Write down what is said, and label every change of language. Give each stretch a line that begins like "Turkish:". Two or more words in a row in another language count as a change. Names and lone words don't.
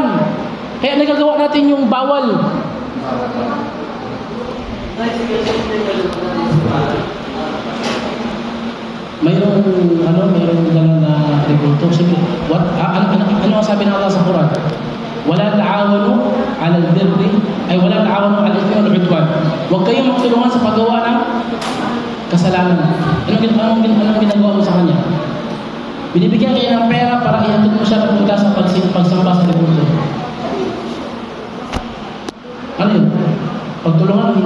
Filipino: Kaya nagagawa natin yung bawal. Mayroong gano'n na rebulto. Ano ang sabi ng Allah sa Quran?
Arabic: ولا تعاونوا على البر أي ولا تعاونوا على الإثم والعدوان.
Filipino: Huwag kayong magtulungan sa paggawa ng kasalanan. Anong ginagawa mo sa kanya? Binibigyan kayo ng pera para ihatid mo siya papunta sa pagsamba sa rebulto. Ano yun? Pagtulungan o hindi?